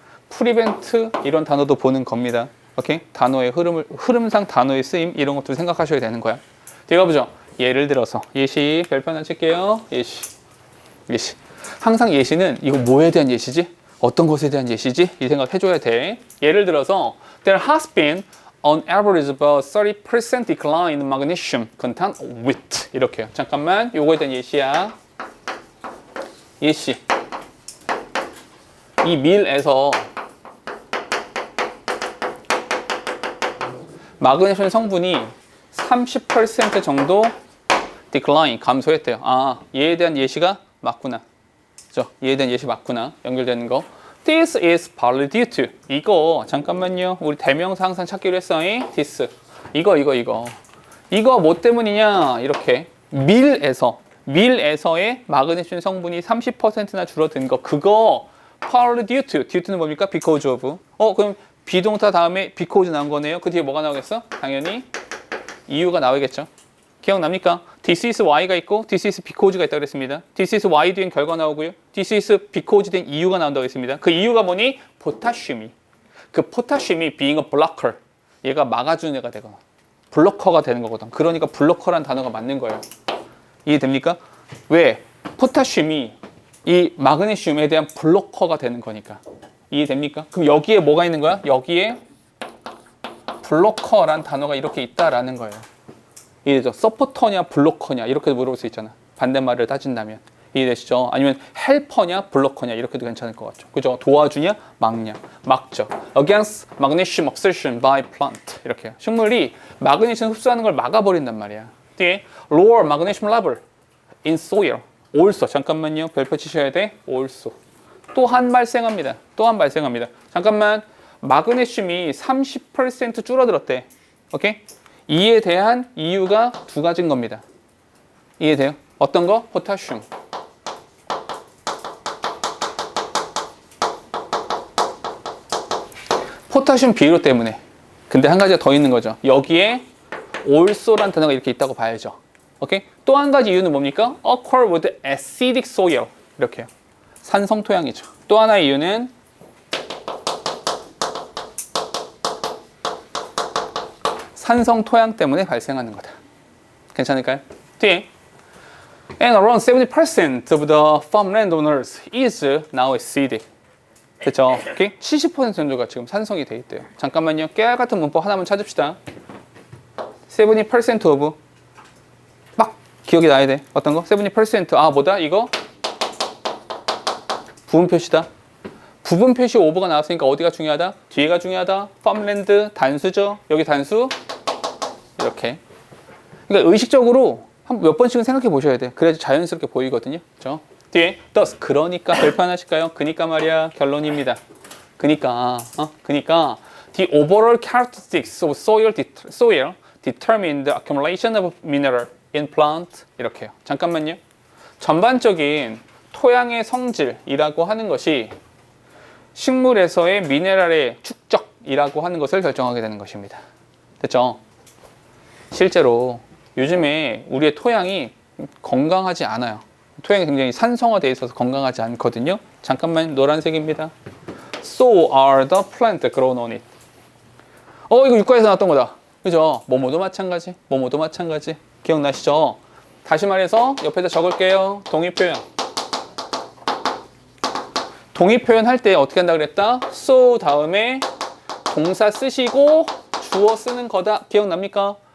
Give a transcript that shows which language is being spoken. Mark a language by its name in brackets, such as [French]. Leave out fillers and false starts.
[Korean] prevent 이런 단어도 보는 겁니다. 오케이? 단어의 흐름상 단어의 쓰임 이런 것도 생각하셔야 되는 거야. 제가 보죠. 예를 들어서 예시 별표 하나 칠게요. 예시. 항상 예시는 이거 뭐에 대한 예시지? 어떤 것에 대한 예시지? 이 생각 해줘야 돼. 예를 들어서 [English] there has been on average about 30% decline in magnesium content of wheat 이렇게요. [Korean] 잠깐만 요거에 대한 예시야. 예시. 이 밀에서 마그네슘 성분이 30% 정도 decline 감소했대요. 아, 얘에 대한 예시가 맞구나. 그죠? 얘에 대한 예시 맞구나. 연결되는 거. [English] This is partly due to. [Korean] 이거 잠깐만요. 우리 대명사 항상 찾기로 했어. this. 이거. 이거 뭐 때문이냐? 이렇게 밀에서의 마그네슘 성분이 30%나 줄어든 거. 그거 [English] partly due to. [Korean] due to는 뭡니까? [English] because of. [Korean] 그럼 비동사 다음에 because 나온 거네요. 그 뒤에 뭐가 나오겠어? 당연히 이유가 나오겠죠. 기억납니까? [English] This is why가 [Korean] 있고 [English] This is because가 [Korean] 있다고 그랬습니다. [English] This is why [Korean] 뒤엔 결과 나오고요. [English] This is because [Korean] 된 이유가 나온다고 했습니다. 그 이유가 뭐니? 포타슘이. [English] 그 포타슘이 being a blocker. [Korean] 얘가 막아주는 애가 되거나 블로커가 되는 거거든. 그러니까 블로커라는 단어가 맞는 거예요. 이해됩니까? 왜? 포타슘이 이 마그네슘에 대한 블로커가 되는 거니까. 이해됩니까? 그럼 여기에 뭐가 있는 거야? 여기에 블로커라는 단어가 이렇게 있다라는 거예요. 이해되죠? 서포터냐 블로커냐 이렇게도 물어볼 수 있잖아. 반대말을 따진다면. 이해되시죠? 아니면 헬퍼냐 블로커냐 이렇게도 괜찮을 것 같죠. 그죠? 도와주냐 막냐 막죠. [English] Against magnesium absorption by plant 이렇게요. [Korean] 식물이 마그네슘 흡수하는 걸 막아버린단 말이야. [English] 뒤에 lower magnesium level in soil also [Korean] 잠깐만요. 별표 치셔야 돼. also 또한 발생합니다. 잠깐만 마그네슘이 30% 줄어들었대. 오케이? 이에 대한 이유가 두 가지인 겁니다. 이해돼요? 어떤 거? 포타슘. 포타슘 비료 때문에. 근데 한 가지가 더 있는 거죠. 여기에 also란 단어가 이렇게 있다고 봐야죠. 오케이? 또 한 가지 이유는 뭡니까? [English] occur with acidic soil. [Korean] 이렇게요. 산성 토양이죠. 또 하나의 이유는 산성 토양 때문에 발생하는 거다. 괜찮을까요? [English] 뒤에 And around 70% of the farmland owners is now acidic. [Korean] 됐죠? 오케이? 70% 정도가 지금 산성이 돼 있대요. 잠깐만요. 깨알 같은 문법 하나만 찾읍시다. [English] 70% of [Korean] 막 기억이 나야 돼. 어떤 거? 70% 뭐다? 이거 부분 표시다. 부분 표시 오버가 나왔으니까 어디가 중요하다? 뒤에가 중요하다. farmland 단수죠. 여기 단수. 이렇게. 그러니까 의식적으로 한 몇 번씩은 생각해 보셔야 돼. 그래야지 자연스럽게 보이거든요. 그렇죠? 뒤에 thus 그러니까 별표 하나 칠까요? 그니까 말이야. 결론입니다. [English] 그니까 the overall characteristics of soil determine the accumulation of mineral in plant 이렇게요. [Korean] 잠깐만요. 전반적인 토양의 성질이라고 하는 것이 식물에서의 미네랄의 축적이라고 하는 것을 결정하게 되는 것입니다. 됐죠? 실제로 요즘에 우리의 토양이 건강하지 않아요. 토양이 굉장히 산성화되어 있어서 건강하지 않거든요. 잠깐만 노란색입니다. [English] So are the plants grown on it. [Korean] 이거 육과에서 나왔던 거다. 그죠? 뭐뭐도 마찬가지. 기억나시죠? 다시 말해서 옆에다 적을게요. 동의 표현. 동의 표현 할 때 어떻게 한다 그랬다? so 다음에 동사 쓰시고 주어 쓰는 거다. 기억납니까?